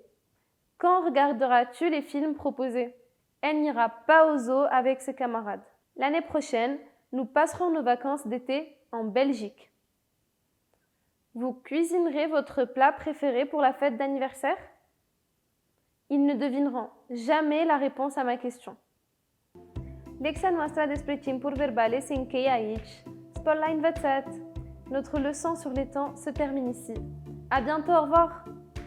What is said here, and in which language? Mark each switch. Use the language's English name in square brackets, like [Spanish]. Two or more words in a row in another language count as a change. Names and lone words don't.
[French] Quand regarderas-tu les films proposés? Elle n'ira pas au zoo avec ses camarades. L'année prochaine, nous passerons nos vacances d'été en Belgique. Vous cuisinerez votre plat préféré pour la fête d'anniversaire? Ils ne devineront jamais la réponse à ma question. [Romanian] Lecția noastră despre timpuri verbale se încheie aici. Sper l-ai învățat! [French] Notre leçon sur les temps se termine ici. À bientôt, au revoir!